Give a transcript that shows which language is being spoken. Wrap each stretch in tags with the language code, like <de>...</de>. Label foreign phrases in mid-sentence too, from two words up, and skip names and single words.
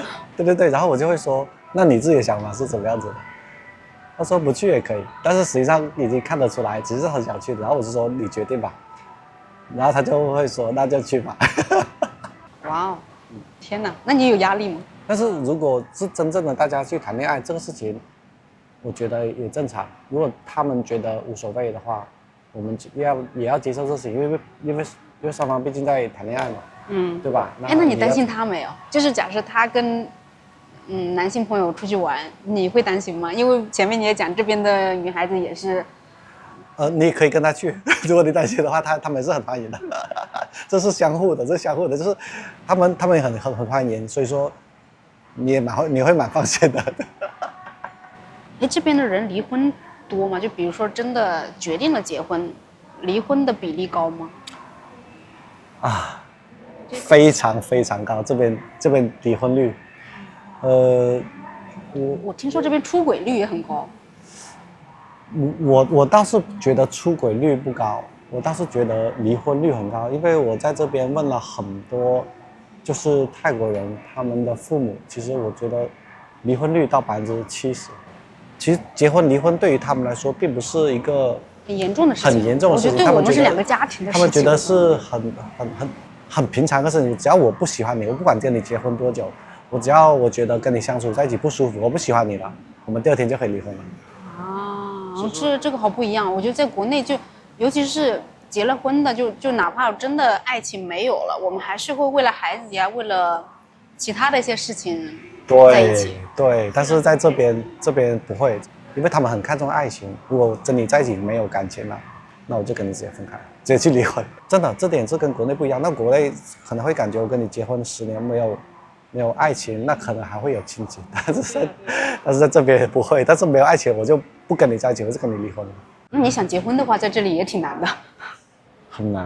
<zh>对，然後我就會說，那你自己的想法是怎麼樣子的？他說不去也可以，但是實際上已經看得出來，只是很想去的。然後我就說你決定吧，然後他就會說那就去吧。哇哦，天哪，那你有壓力嗎？但是如果是真正的大家去談戀愛這個事情，我覺得也正常。如果他們覺得無所謂的話，我們也要接受這事情，因為雙方畢竟在談戀愛嘛，對吧？那你擔心他沒有？就是假設他跟男性朋友出去玩，你會擔心嗎？因為前面你也講這邊的女孩子也是，你可以跟他去，如果你擔心的話，他們是很歡迎的，這是相互的，就是他們也很歡迎，所以說你會蠻放心的。這邊的人離婚多嗎？就比如說真的決定了結婚，離婚的比例高嗎？非常非常高，這邊離婚率，我聽說這邊出軌率也很高。我倒是覺得出軌率不高，我倒是覺得離婚率很高，因為我在這邊問了很多，就是泰國人他們的父母，其實我覺得離婚率到70%。其實結婚離婚對於他們來說並不是一個很嚴重的事情，很嚴重的事情。對我們是2個家庭的事情，他們覺得是很平常的事情。只要我不喜歡你，我不管跟你結婚多久，只要我覺得跟你相處在一起不舒服，我不喜歡你了，我們第2天就可以離婚了。這個好不一樣。我覺得在國內尤其是結了婚的，就哪怕真的愛情沒有了，我們還是會為了孩子呀，為了其他的一些事情在一起。对，但是在這邊不會，因為他們很看重愛情。如果跟你在一起沒有感情了，那我就跟你直接分開，直接去離婚。真的，這點是跟國內不一樣。那國內可能會感覺我跟你結婚10年沒有愛情，那可能還會有親情，但是在這邊也不會。但是沒有愛情，我就不跟你在一起，我就跟你離婚了。那你想結婚的話，在這裡也挺難的。很難，</zh>